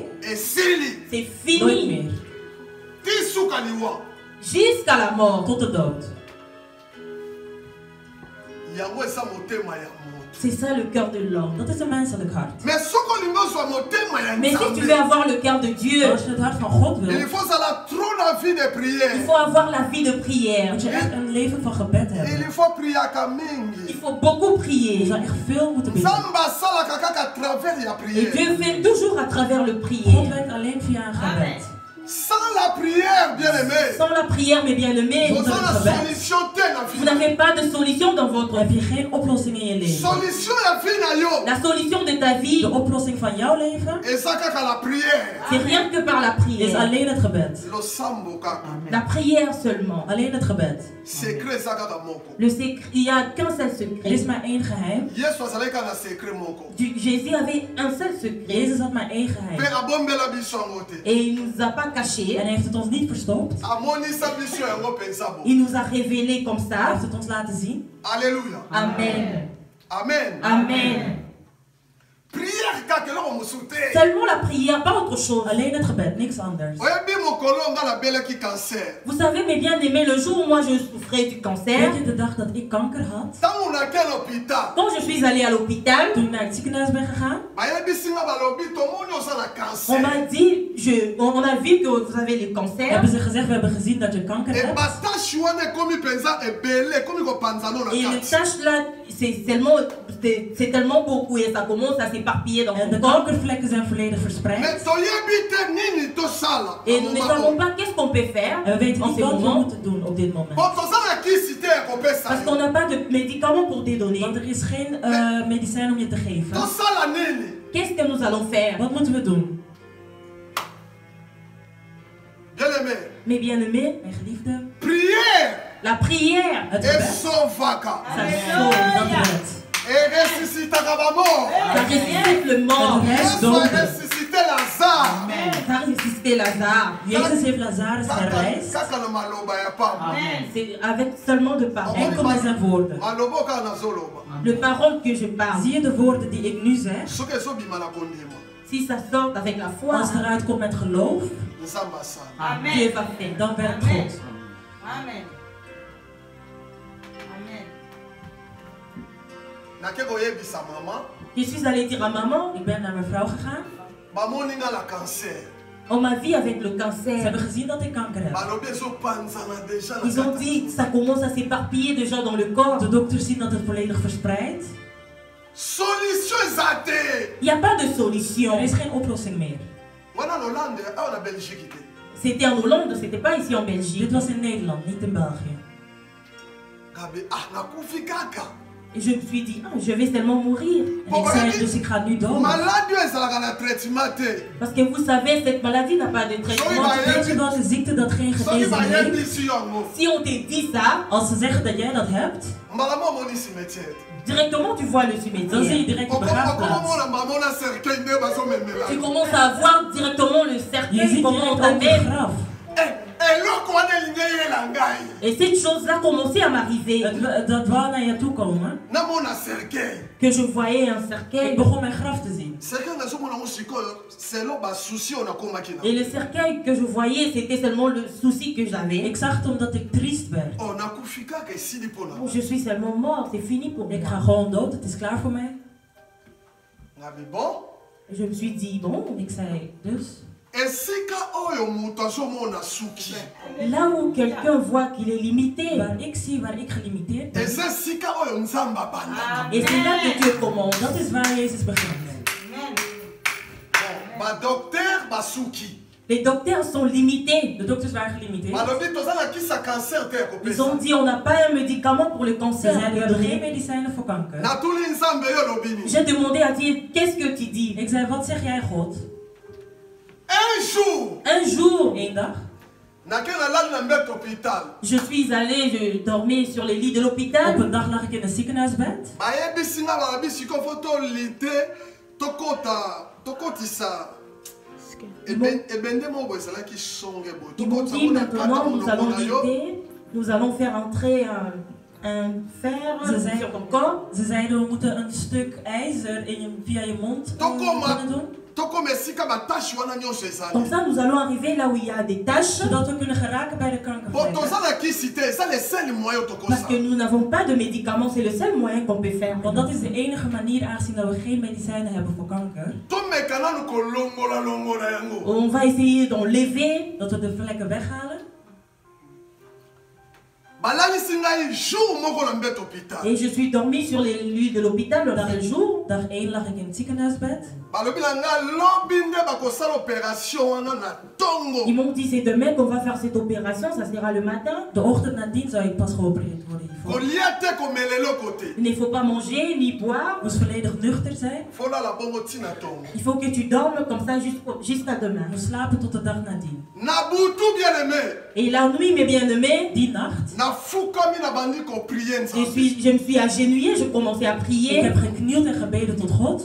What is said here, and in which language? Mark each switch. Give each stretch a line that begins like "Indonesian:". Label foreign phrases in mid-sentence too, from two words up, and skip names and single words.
French: c'est
Dutch: nooit
French: fini.
Dutch: meer.
French: Jusqu'à la mort.
Dutch: Tot de dood.
French: C'est ça le cœur de l'homme.
Dutch: Dat is een menselijk hart.
French: Mais si tu veux avoir le cœur de Dieu,
Dutch: Als je het hart van God wil,
French: Il faut il faut avoir la vie de prière.
Dutch: moet je echt een leven van gebed hebben.
French: Il faut beaucoup
Dutch: Je
French: prier.
Dutch: zou echt veel moeten bidden.
French: Et Dieu fait toujours à travers le
Dutch: God
French: prière.
Dutch: werkt alleen via een gebed.
French: Sans la prière, bien-aimé, Sans la prière, mes bien-aimés, vous avez la solution vous n'avez pas de solution dans votre
Dutch: Heb je
French: vie.
Dutch: geen oplossing in je leven?
Lingala: Solution ya vie na yo.
French: La solution de ta vie,
Dutch: De oplossing van jouw leven
French: Et ça kaka la prière. c'est rien que par la
Dutch: is
French: prière.
Dutch: alleen het gebed.
Lingala: Lo sambo kaka.
French: La prière seulement.
Dutch: Alleen het gebed.
Lingala: Secret ça kaka moko.
French: Le secret, il n'y a qu'un seul
Dutch: Er is
French: secret.
Dutch: maar één geheim.
Lingala: Yesu azalaki na secret moko.
French: Jésus avait un seul secret
Dutch: Jezus had maar één
Lingala: Pe
Dutch: geheim.
Lingala: abombela biso yango te.
French: et il ne nous a pas caché.
Dutch: En hij heeft het ons niet verstopt.
Lingala: Amonisa biso yango pensa bo.
French: Il nous a révélé comme
Dutch: Hij
French: ça.
Dutch: heeft het ons laten zien.
French: Alléluia. Amen. Amen. Amen.
Lingala: Prière kaka eloko mosusu te.
French: Seulement la prière, pas autre chose.
Dutch: Alleen het gebed, niks anders.
Lingala: Oyebi mokolo nga nabelaki cancer.
French: Vous savez, mes bien-aimés, le jour où moi je souffrais du cancer,
Dutch: Weet je de dag dat ik kanker had?
Lingala: Ntango nake na hôpital.
French: quand je suis allée à l'hôpital,
Dutch: Toen ik naar het ziekenhuis ben gegaan,
Lingala: Bayebisi nga balobi tomoni oza na on m'a cancer.
French: dit, on a vu que vous avez le cancer.
Dutch: hebben ze gezegd, we hebben gezien dat je kanker hebt.
Lingala: Ebatashi wana ekomi mpenza ebele ekomi kopanzana na
French: Et le
Lingala: kati.
French: tache là, c'est tellement beaucoup et ça commence à s'éparpiller dans
Dutch: En
French: mon
Dutch: de
French: corps.
Dutch: kankervlekken zijn volledig verspreid.
Lingala: Mais toyebi te nini tosala.
French: Et nous ne savons pas qu'est-ce qu'on peut faire
Dutch: En we weten
French: en
Dutch: niet
French: ce
Dutch: wat we
French: moment.
Dutch: moeten doen op dit moment.
Lingala: Po toza na kisi te ya kopesa
French: Parce qu'on
Lingala: yo.
French: n'a pas de médicaments pour te donner.
Dutch: Want er is geen medicijn om je te geven.
Lingala: Tosala nini?
French: Qu'est-ce que nous allons faire?
Dutch: Wat moeten we doen?
French: Bien-aimé, Mes bien-aimés,
Dutch: Mijn geliefde,
Lingala: prière
French: la prière,
Dutch: het gebed,
Lingala: esovaka.
French: ça sauve.
Dutch: dat redt.
Lingala: Eresusitaka bamort.
French: Ça ressuscite le mort.
Lingala: Yesu aresusite Lazare.
French: Ça ressuscite Lazare.
Dutch: Jezus heeft Lazarus verrijst.
Lingala: Kaka na maloba ya pamba.
French: C'est avec seulement de paroles.
Dutch: Enkel met zijn woorden.
Lingala: Maloba kaka nazoloba.
French: Le parole que je parle.
Dutch: Zie je de woorden die ik nu zeg?
Lingala: Soki ezobima na kondima.
French: Si ça sort avec la foi,
Dutch: Als het eruit komt met geloof,
Lingala: Nzambe asala.
French: Dieu va faire.
Dutch: dan werkt God. Amen. Amen.
Lingala: Nake koyebisa mama.
French: Je suis allée dire à maman,
Dutch: Ik ben naar mijn vrouw gegaan.
Lingala: Bamoni nga na cancer.
French: on m'a vu avec le
Dutch: Ze
French: cancer.
Dutch: hebben gezien dat ik kanker heb.
Lingala: Balobi ezopanzana deja na
French: Ils ont
Lingala: kati.
French: dit que ça commence à s'éparpiller déjà dans le corps.
Dutch: De dokters zien dat het volledig verspreidt.
Lingala: Solution eza te.
French: Il n'y a pas de
Dutch: Er
French: solution.
Dutch: is geen oplossing meer.
Lingala: Wana na Hollande awa na Belgique te.
French: C'était en Hollande, c'était pas ici en Belgique.
Dutch: Dit was in Nederland, niet in België.
Lingala: Kabe nakufi kaka.
French: Et je me suis dit, ah, je vais seulement mourir.
Dutch: En ik zei, dus ik ga nu dood.
Lingala: Maladi oyo ezalaka na traitement te.
French: Parce que vous savez, cette maladie n'a pas de traitement.
Dutch: Weet je welke ziekte dat geen
Lingala: Soki
Dutch: genezing heeft?
Lingala: bayebisi yango.
French: Si on te dit ça,
Dutch: Als ze zeggen dat jij dat hebt,
Lingala: Mbala mo omoni cimetière.
French: directement tu vois le
Dutch: dan zie je
French: cimetière.
Dutch: direct de
Lingala: Okoma
Dutch: begraafplaats.
Lingala: mona mbamona cercueil nde bazomemela.
French: Tu commences à voir directement le
Dutch: Je
French: cercueil,
Dutch: ziet
French: comment on
Dutch: direct ook de
French: t'amène.
Dutch: graf.
Lingala: Eloko wana elingi eyela ngai.
French: Et cette chose-là commençait à m'arriver.
Dutch: Dat wou naar je toe komen.
Lingala: Namona cercueil.
French: Que je voyais un
Dutch: Ik
French: cercueil.
Dutch: begon mijn graf te zien.
Lingala: Cercueil nazomona yango sikoyo selo basusi oyo nakomaki na.
French: Et le cercueil que je voyais, c'était seulement le souci que j'avais.
Dutch: Ik zag het omdat ik triest werd.
Lingala: Oh nakufi kaka esili mpona.
French: Oh, je suis seulement mort, c'est fini pour
Dutch: Ik ga
French: moi.
Dutch: gewoon dood, het is klaar voor mij.
Lingala: Ngabi bon.
French: Je me suis dit, bon,
Dutch: Ik zei dus,
Lingala: Esika oyo moto azomona suki.
French: là où quelqu'un voit qu'il est limité,
Dutch: waar ik zie waar ik gelimiteerd ben,
Lingala: Eza esika oyo nzambe abandaka.
French: et c'est là que Dieu commence.
Dutch: dat is waar Jezus begint. Amen.
Lingala: Bon, badocteur basuki.
French: Les docteurs sont limités.
Dutch: De dokters waren gelimiteerd.
Lingala: Balobi toza na kisa cancer te ya
French: Ils ont
Lingala: kopesa.
French: dit, on n'a pas un médicament pour le
Dutch: Ze
French: cancer.
Dutch: zeiden, we hebben geen medicijnen voor kanker.
Lingala: Natuli nzambe yo lobini.
French: J'ai demandé à Dieu, qu'est-ce que tu dis?
Dutch: Ik zei, wat zeg jij God?
French: Un jour, Un jour,
Dutch: Eén dag,
Lingala: nake nalali na mbeto hôpital.
French: je suis allée, je dormais sur les lits de
Dutch: op
French: l'hôpital.
Dutch: een dag lag ik in een ziekenhuisbed.
Lingala: Bayebisi nga balobi sikoyo fo tolite tokotisa
French: Ils m'ont dit maintenant nous allons quitter, nous allons faire entrer un fer sur ton corps.
Dutch: Ze zeiden we moeten een stuk ijzer via je mond doen.
French: Comme ça, nous allons arriver là où il y a des taches.
Dutch: Zodat we kunnen geraken bij de kankervlekken.
French: Parce que nous n'avons pas de médicaments, c'est le seul moyen qu'on peut faire.
Dutch: Want dat is de enige manier, aangezien dat we geen medicijnen hebben voor kanker.
French: On va essayer d'enlever,
Dutch: dat we de vlekken weghalen.
French: Et je suis dormi sur les lits de l'hôpital le dernier jour.
Dutch: Dag 1 lag ik in het ziekenhuisbed.
French: Ils m'ont dit c'est demain qu'on va faire cette opération, ça sera le matin.
Dutch: De ochtend nadien zou ik pas geopereerd worden hiervoor.
French: Il ne faut pas manger ni boire.
Dutch: Moest volledig nuchter zijn.
French: Il faut que tu dormes comme ça jusqu'à demain.
Dutch: We slapen tot de dag nadien.
French: Et la nuit, mes bien-aimés,
Dutch: die nacht,
French: je me suis agenouillé, je commençais à prier.
Dutch: Ik heb geknield en gebeden tot God.